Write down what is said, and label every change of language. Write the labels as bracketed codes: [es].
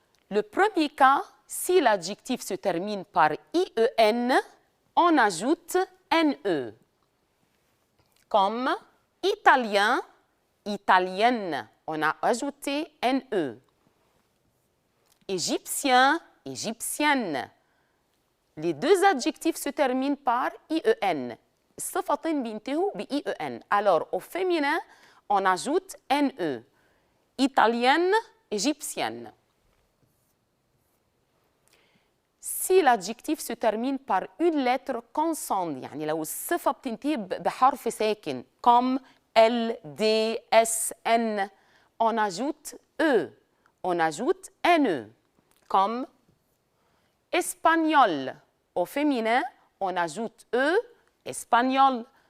[fr] Le premier cas, si l'adjectif se termine par IEN, on ajoute NE. Comme italien, italienne, on a ajouté NE. Égyptien, égyptienne. Les deux adjectifs se terminent par IEN. [ar] الصفتين بينتهوا ب-IEN. [fr] Alors, au féminin, on ajoute NE. Italienne, égyptienne. si l'adjectif se termine par une lettre consonne [ar] يعني لو الصفة بتنتهي بحرف ساكن [fr] comme L, D, S, N on ajoute E on ajoute NE comme espagnol au féminin on ajoute E espagnol